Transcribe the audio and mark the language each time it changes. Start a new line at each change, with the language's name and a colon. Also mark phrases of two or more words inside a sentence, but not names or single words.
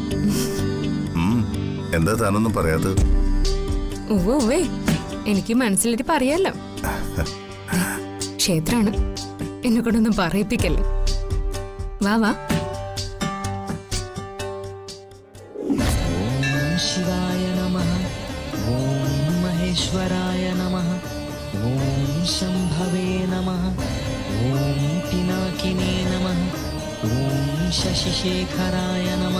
Malayalam: എന്താ താനൊന്നും പറയാത്തത്? ഓവേ, എനിക്ക് മനസ്സിലിട്ട് പറയാലോ. ക്ഷേത്രാണ്, എന്നെ കൊണ്ടൊന്നും പറയിപ്പിക്കല്ലേ. വാ വാ.
Sanskrit: शिवाय नमः। ॐ महेश्वराय नमः। ॐ शम्भवे नमः। ॐ पिनाकिने नमः। ॐ शशिशेखराय नमः।